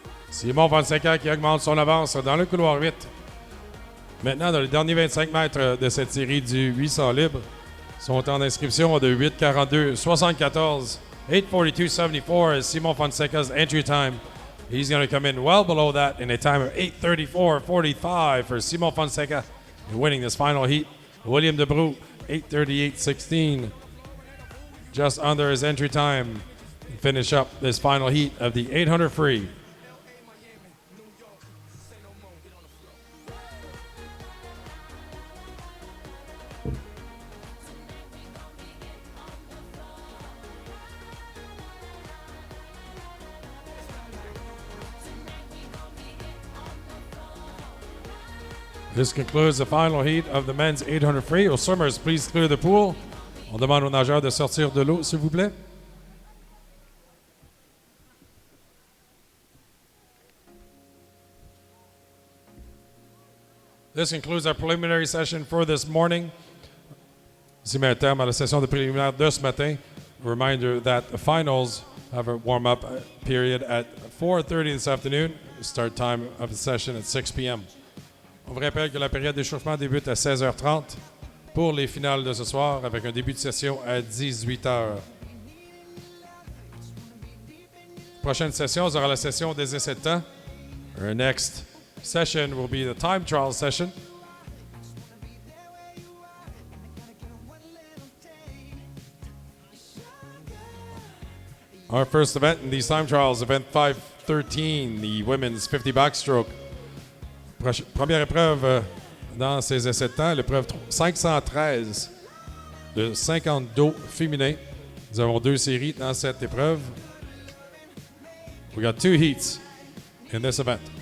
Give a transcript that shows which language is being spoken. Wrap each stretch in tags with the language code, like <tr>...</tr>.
<fr>Simon Fonseca qui augmente son avance dans le couloir 8. Maintenant, dans les derniers 25 mètres de cette série du 800 libre, son temps d'inscription de 8:42.74.</fr> <en>8:42.74 is Simon Fonseca's entry time. He's going to come in well below that in a time of 8:34.45 for Simon Fonseca in winning this final heat. William DeBroux, 8:38.16, just under his entry time. Finish up this final heat of the 800 free. This concludes the final heat of the men's 800 free. Aux swimmers, please clear the pool.</en> <fr>On demande aux nageurs de sortir de l'eau, s'il vous plaît.</fr> <en>This concludes our preliminary session for this morning.</en> <fr>Ici met un terme à la session de préliminaire de ce matin.</fr> <en>A reminder that the finals have a warm-up period at 4:30 this afternoon. Start time of the session at 6 p.m.</en> <fr>On vous rappelle que la période d'échauffement débute à 16h30 pour les finales de ce soir avec un début de session à 18h. Prochaine session sera la session des essais de temps.</fr> <en>Our next session will be the time trial session. Our first event in these time trials, event 513, the women's 50 backstroke.</en> <fr>Première épreuve dans ces essais de temps, l'épreuve 513 de 50 dos féminin. Nous avons 2 séries dans cette épreuve.</fr> <en>We got 2 heats in this event.</en>